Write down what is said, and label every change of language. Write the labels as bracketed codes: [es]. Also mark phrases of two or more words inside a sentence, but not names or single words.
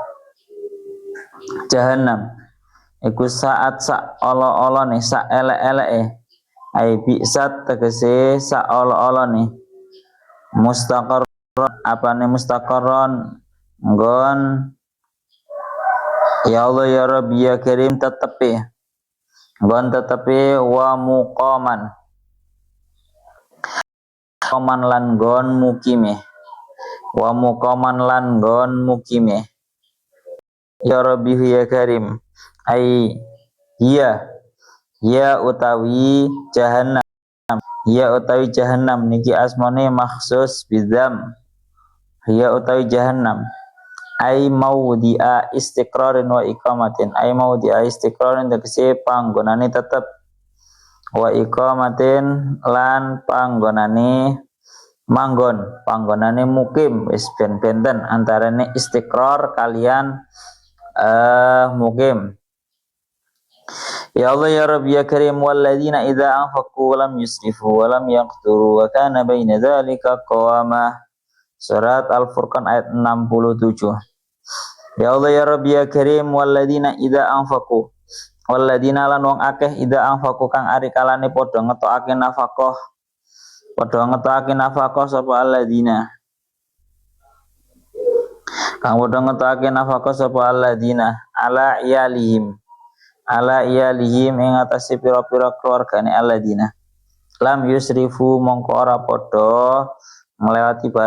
[jv] jahannam iku saat sak olo-olone sak elek-eleke [ar] أي بئست [jv] tegese sak olo-olone mustaqarron apane mustaqarron nggon [ar] يا الله يا رب يا كريم [jv] tetepi nggon tetepi [ar] ومقاما [jv] lan nggon mukime [ar] ومقاما [jv] lan nggon mukime [ar] يا رب يا كريم أي [jv] ya utawi jahannam niki asmane makhsus bidzam ya utawi jahannam [ar] أي موضع استقرار وإقامة أي موضع استقرار [jv] tegese panggonane tetep [ar] وإقامة [jv] lan panggonane panggonane mukim wis ben-benten antarane istiqrar kalian mukim. [ar] يا الله يا رب يا كريم والذين إذا أنفقوا لم يسرفوا ولم يقتروا وكان بين ذلك قواما. [jv] Surat Al-Furqan ayat 67. [ar] يا الله يا رب يا كريم والذين إذا أنفقوا والذين [jv] lan wong akeh [ar] إذا أنفقوا [jv] kang ari kalane padha ngetokake nafaqah sapa alladzina kang padha ngetokake nafaqah sapa alladzina ala iyalihim ing atase pira-pira keluargane [ar] الذين لم يسرفوا [jv] mongko ora padha nglewati